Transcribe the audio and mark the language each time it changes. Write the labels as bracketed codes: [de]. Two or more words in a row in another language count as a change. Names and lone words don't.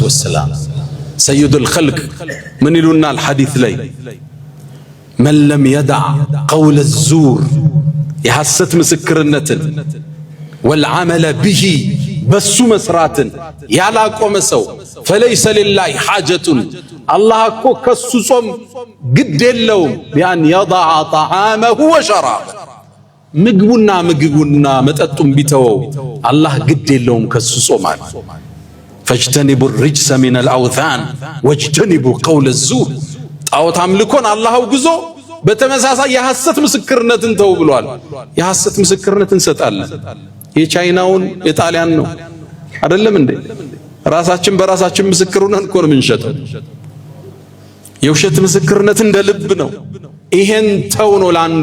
[am] ወሰላም [ar] سيد الخلق [am] ምን ይሉናል ሐዲስ ላይ [ar] من لم يدع قول الزور [am] የሐሰት ምስክርነትን [ar] والعمل به [am] በሱ መስራትን ያላቆመ ሰው [ar] فليس لله حاجة [am] አላህ እኮ ከሱ ጾም ግድ የለውም [ar] في أن يدع طعامه وشرابه [am] ምግቡና መጠጡን ቢተወው አላህ ግድ የለውም ከሱ ጾማል። [ar] فاجتنبوا الرجس من الأوثان واجتنبوا قول الزور [am] ጣዖት አምልኮን አላህ አውግዞ በተመሳሳይ የሐሰት ምስክርነትን ተው ብሏል። የሐሰት ምስክርነትን እንሰጣለን። የቻይናውን የጣሊያን ነው አይደለም እንዴ? ራሳችን በራሳችን ምስክር ሆነን እኮ ነው የምንሸጠው። የውሸት ምስክርነት እንደ ልብ ነው። ይሄን ተው ነው ለአንድ